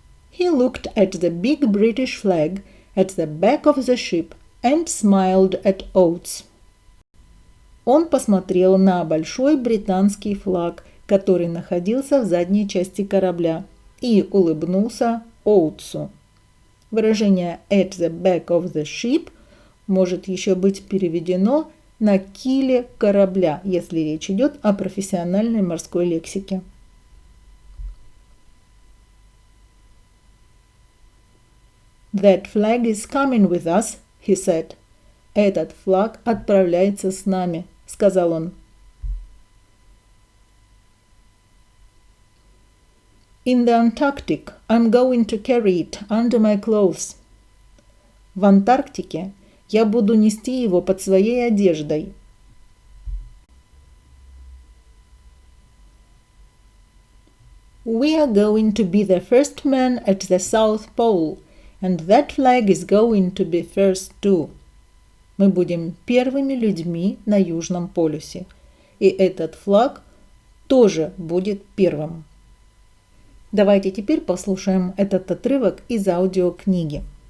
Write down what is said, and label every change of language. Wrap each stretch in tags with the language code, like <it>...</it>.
<en>He looked at the big British flag at the back of the ship and smiled at Oates.</en> <ru>Он посмотрел на большой британский флаг, который находился в задней части корабля, и улыбнулся Оутсу. Выражение</ru> <en>at the back of the ship</en> <ru>может еще быть переведено на киле корабля, если речь идет о профессиональной морской лексике.</ru> <en>That flag is coming with us, he said.</en> <ru>Этот флаг отправляется с нами, сказал он.</ru> <en>In the Antarctic, I'm going to carry it under my clothes.</en> <ru>В Антарктике я буду нести его под своей одеждой.</ru> <en>We are going to be the first men at the South Pole, and that flag is going to be first too.</en> <ru>Мы будем первыми людьми на Южном полюсе, и этот флаг тоже будет первым. Давайте теперь послушаем этот отрывок из аудиокниги.</ru>